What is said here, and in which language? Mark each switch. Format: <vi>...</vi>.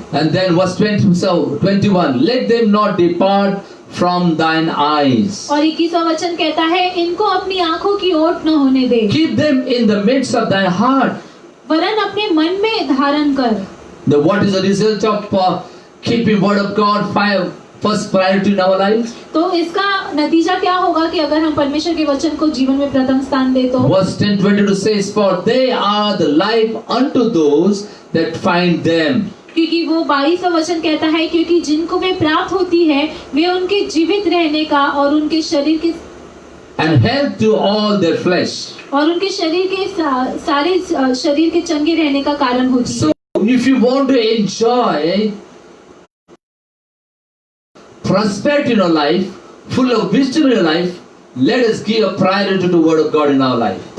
<en>And then verse 21, let them not depart from thine eyes.</en> <hi>और 21वां वचन कहता है इनको अपनी आंखों की ओट न होने दे,</hi> <en>Keep them in the midst of thy heart.</en> <hi>वरन अपने मन में धारण कर।</hi> <en>What is the result of keeping word of God first priority in our life?</en> <hi>तो इसका नतीजा क्या होगा कि अगर हम परमेश्वर के वचन को जीवन में प्रथम स्थान दे तो?</hi> <en>Verse 10:22 says, for they are the life unto those that find them.</en> <hi>क्योंकि वो 22वां वचन कहता है क्योंकि जिनको वे प्राप्त होती है वे उनके जीवित रहने का और उनके शरीर के</hi> <en>And health to all their flesh.</en> <hi>और उनके शरीर के सारे शरीर के चंगे रहने का कारण होती है।</hi> <en>So if you want to enjoy prosperity in your life, full of wisdom in your life, let us give a priority to the word of God in our life.</en>